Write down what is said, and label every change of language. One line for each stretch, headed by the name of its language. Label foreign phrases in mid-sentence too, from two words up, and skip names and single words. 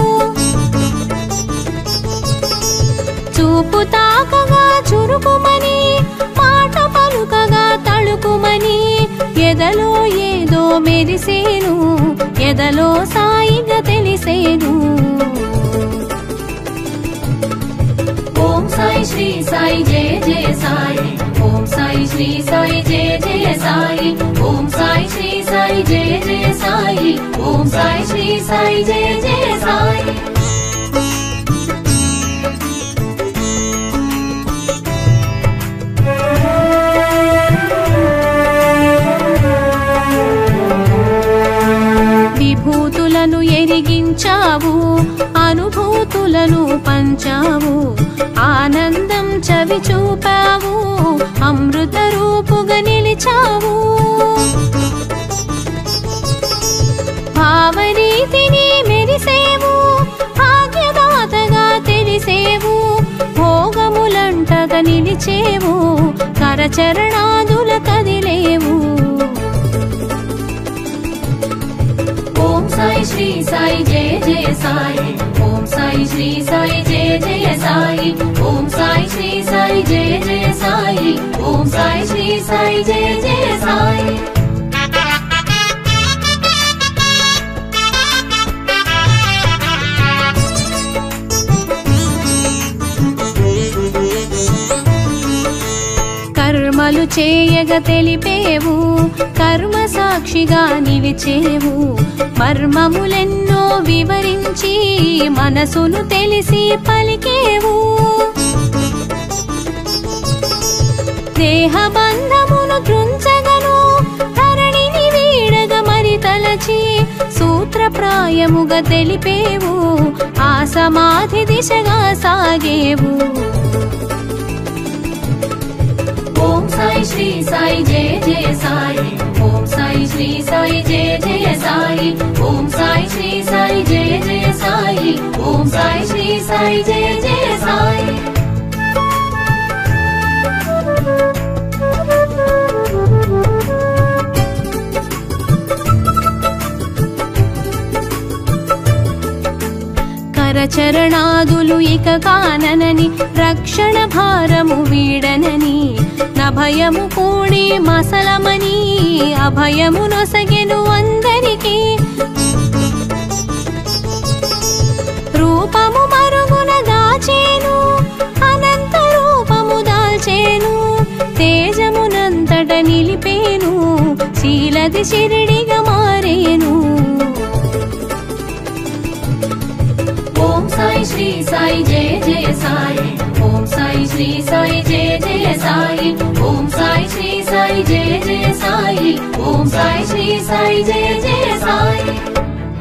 Telugu: చూపు తాకగా చురుకుమని మాట పలుకగా తళుకుమని ఎదలో ఏదో మెరిసేను ఎదలో సాయిగా తెలిసేను
Hindi: ओम साई साई श्री साई जय जय साई ओम साई श्री साई जय जय साई ओम साई श्री साई जय जय साई ओम साई श्री साई जय जय साई
Telugu: విభూతులను ఎరిగించావు అనుభూతులను పంచావు ఆనందం చవి చూపావు అమృత రూపుగా నిలిచావు భావరీతిని మెరిసేవు భాగ్యదాతగా తెలిసేవు భోగములంటగా నిలిచేవు కరచరణాదుల కదిలేవు
Hindi: ओम साई श्री साई जय जय साई ओम साई श्री साई जय जय साई ओम साई श्री साई जय जय साई ओम साई श्री साई जय जय साई
Telugu: కర్మలు చేయగా తెలిపేవు కర్మ సాక్షిగా నిలిచేవు మర్మములెన్నో వివరించి మనసును తెలిసి పలికేవు దేహ బంధమును త్రుంచగను ధరణిని వీడగ మరి తలచి సూత్రప్రాయముగా తెలిపేవు ఆ సమాధి దిశగా సాగేవు
Hindi: ओम साई श्री साई जय जय साई ओम साई श्री साई जय जय साई ओम साई श्री साई जय जय साई ओम साई श्री साई जय जय साई
Telugu: కరచరణాదులు ఇక కాననని రక్షణ భారము వీడనని నభయము కూడి మసలమని అభయము నొసగెను అందరికి రూపము మరుగున దాచేను అనంత రూపము దాల్చేను తేజమునంతట నిలిపేను శీలది శిరిడిగా మారేను
Hindi: ओम साई श्री साई जय जय साई ओम साई श्री साई जय जय साई ओम साई श्री साई जय जय साई ओम साई श्री साई जय जय साई